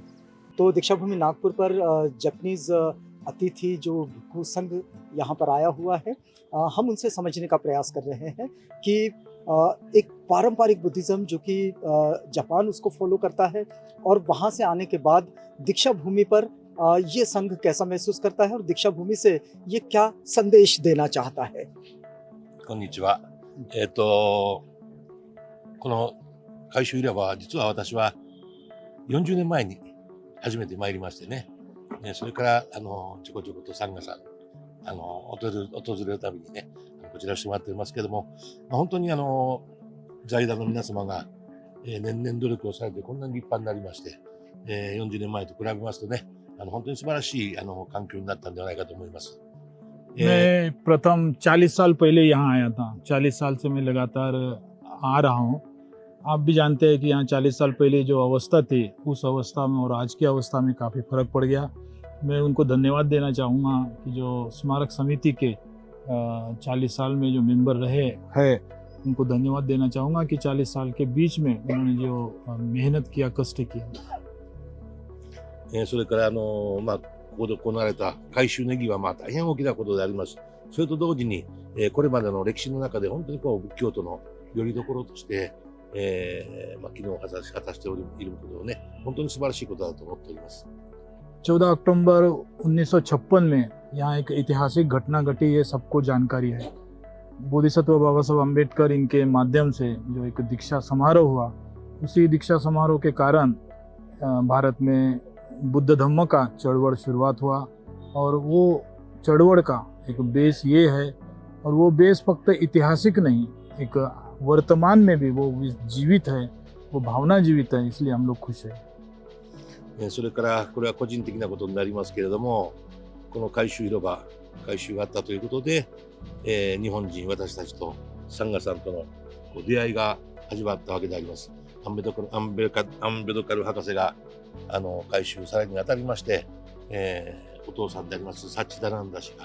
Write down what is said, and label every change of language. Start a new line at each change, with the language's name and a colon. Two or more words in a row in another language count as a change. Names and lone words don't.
Hindi: तो दीक्षा भूमि नागपुर पर जापानीज अतिथि जो भिक्षु संघ यहाँ पर आया हुआ है, हम उनसे समझने का प्रयास कर रहे हैं कि एक पारंपरिक बुद्धिज्म जो कि जापान उसको फॉलो करता है, और वहाँ से आने के बाद दीक्षा भूमि पर ये संघ कैसा महसूस करता है और दीक्षा भूमि से ये क्या संदेश देना चाहता है।
Japanese: こんにちは。この改修広場は実は私は40年前に初めて参りましてね、それからちょこちょことサンガさん訪れるたびにね、こちらしてもらっておりますけども、本当に財団の皆様が年々努力をされてこんなに立派になりまして、40年前と比べますとね、本当に素晴らしい環境になったんではないかと思います。
Hindi: मैं प्रथम 40 साल पहले यहाँ आया था। 40 साल से मैं लगातार आ रहा हूँ। आप भी जानते हैं कि यहाँ 40 साल पहले जो अवस्था थी, उस अवस्था में और आज की अवस्था में काफ़ी फ़र्क पड़ गया। मैं उनको धन्यवाद देना चाहूँगा कि जो स्मारक समिति के 40 साल में जो मेंबर रहे हैं, उनको धन्यवाद देना चाहूँगा कि 40 साल के बीच में उन्होंने जो मेहनत किया, कष्ट किया।
Japanese: それからここで行われた改修ネギは大変大きなことであります。それと同時に、これまでの歴史の中で本当に仏教徒の拠り所として、機能を果たしていることをね、本当に素晴らしいことだと思っております。
Hindi: 14 अक्टूबर 1956 में यहाँ एक ऐतिहासिक घटना घटी, ये सबको जानकारी है। बोधिसत्व बाबा साहब अम्बेडकर इनके माध्यम से जो एक दीक्षा समारोह हुआ, उसी दीक्षा समारोह के कारण भारत में बुद्ध धम्म का चळवळ शुरुआत हुआ। और वो चळवळ का एक बेस ये है, और वो बेस फक्त ऐतिहासिक नहीं, एक वर्तमान में भी वो जीवित है, वो भावना जीवित है, इसलिए हम लोग खुश हैं।
Japanese: それからこれは個人的なことになりますけれども、この改修広場、改修があったということで、日本人私たちとサンガさんとの出会いが始まったわけであります。アンベドカル博士が改修されるにあたりまして、お父さんでありますサッチダナンダ氏が、